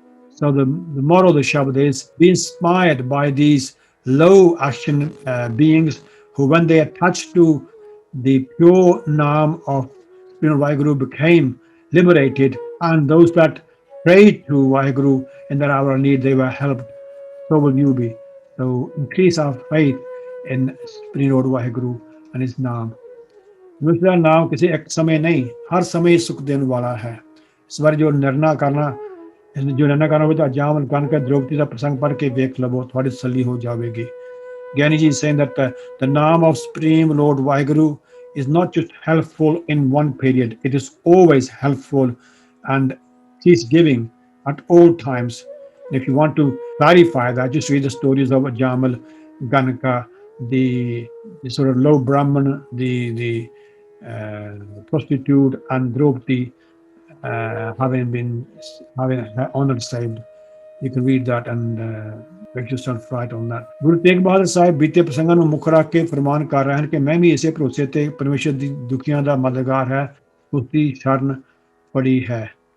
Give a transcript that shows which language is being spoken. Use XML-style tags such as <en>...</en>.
<en>So the moral of the Shabad is be inspired by these low action beings who, when they attached to the pure Naam of Supreme Vaheguru, became liberated, and those that prayed to Vaheguru in their hour of need, they were helped. So will you be. So increase our faith in Supreme Lord Vaheguru and his Naam.</en> <hi>उसका नाम किसी एक समय नहीं, हर समय सुख देने वाला है। इस बार जो निर्णय करना हो तो जामल गण का द्रौपदी का प्रसंग पढ़ के देख लो, थोड़ी तसल्ली हो जाएगी।</hi> <en>Gyani ji is saying that the name of Supreme Lord Vaheguru is not just helpful in one period, it is always helpful and he's giving at all times. If you want to clarify that, just read the stories of Jamal, Ganaka, the sort of low Brahman, the prostitute, and Draupadi having her honor saved. You can read that and make yourself right on that.</en> <pa>Guru Tegh Bahadur Sahib ਬੀਤੇ ਪ੍ਰਸੰਗਾਂ ਨੂੰ ਮੁੱਖ ਰੱਖ ਕੇ ਫਰਮਾਨ ਕਰ ਰਹੇ ਹਨ ਕਿ ਮੈਂ ਵੀ ਇਸੇ ਭਰੋਸੇ ਤੇ ਪਰਮੇਸ਼ਰ ਦੀ ਦੁਖੀਆਂ ਦਾ ਮਦਦਗਾਰ ਹੈ, ਉਸ ਦੀ ਸ਼ਰਨ ਫੜੀ ਹੈ।</pa>